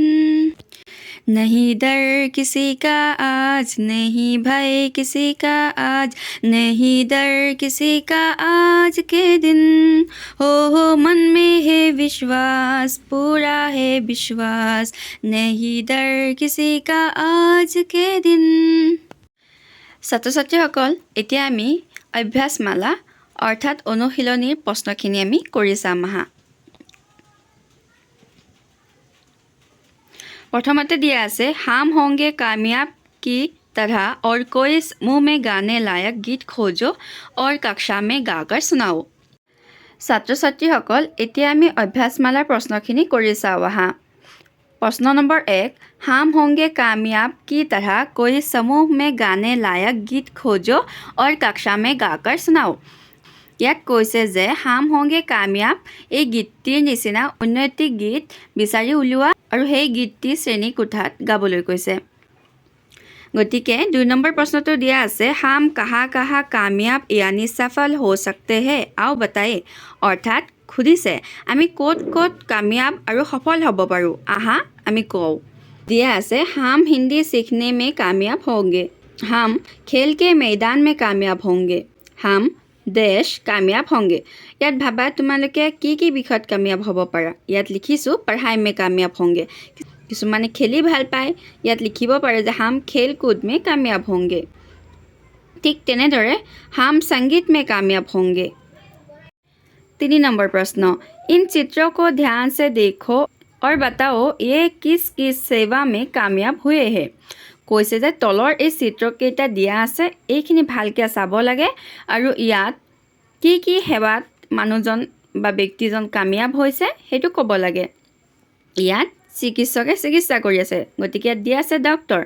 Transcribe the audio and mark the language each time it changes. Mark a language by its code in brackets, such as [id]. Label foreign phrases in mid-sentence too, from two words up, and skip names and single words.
[hi] नहीं डर किसी का आज, नहीं भय किसी का आज, नहीं डर किसी का आज के दिन। हो मन में है विश्वास, पूरा है विश्वास, नहीं डर किसी का आज के दिन। [as] ছাত্ৰ ছাত্ৰীসকল, এতিয়া আমি অভ্যাসমালা অৰ্থাৎ অনুশীলনীৰ প্ৰশ্নখিনি আমি কৰি চাম আহা। প্ৰথমতে দিয়া আছে [hi] हम होंगे कामयाब की तरह और कोई मुंह में गाने लायक गीत खोजो और कक्षा में गाकर सुनाओ। [as] ছাত্ৰ ছাত্ৰীসকল, এতিয়া আমি অভ্যাসমালাৰ প্ৰশ্নখিনি কৰি চাওঁ আহা। [hi] प्रश्न नंबर 1, हम होंगे कामयाब की तरह कोई समूह में गाने लायक गीत खोजो और कक्षा में गाकर सुनाओ। [as] ইয়াত কৈছে যে হাম হোংগে কাময়াব এই গীতটিৰ নিচিনা অন্য এটি গীত বিচাৰি উলিওৱা আৰু সেই গীতটি শ্ৰেণী কোঠাত গাবলৈ কৈছে। গতিকে 2 নম্বৰ প্ৰশ্নটো দিয়া আছে [hi] हम कहाँ कहाँ कामयाब यानी সফল हो सकते हैं आओ बताए। [as] অৰ্থাৎ সুধিছে আমি ক'ত ক'ত কাময়াব আৰু সফল হ'ব পাৰোঁ, আহা আমি কওঁ। দিয়া আছে [hi] हम हिंदी सीखने में कामयाब होंगे, हम खेल के मैदान में कामयाब होंगे, हम देश कामयाब होंगे। [as] ইয়াত ভাবা তোমালোকে কি কি বিষয়ত কাময়াব হ'ব পাৰা। ইয়াত লিখিছোঁ [hi] पढ़ाई में कामयाब [as] होंगे। কিছুমানে খেলি ভাল পায়, ইয়াত লিখিব পাৰে যে [hi] हम खेल कूद में कामयाब [as] होंगे। ঠিক তেনেদৰে [hi] हम संगीत में कामयाब होंगे। [as] 3 নম্বৰ প্ৰশ্ন, [hi] इन चित्रों को ध्यान से देखो और बताओ ये किस किस सेवा में कामयाब हुए हैं। [as] কৈছে যে তলৰ এই চিত্ৰকেইটা দিয়া আছে, এইখিনি ভালকৈ চাব লাগে আৰু ইয়াত কি কি সেৱাত মানুহজন বা ব্যক্তিজন কাময়াব হৈছে সেইটো ক'ব লাগে। ইয়াত চিকিৎসকে চিকিৎসা কৰি আছে, গতিকে ইয়াত দিয়া আছে ডক্টৰ।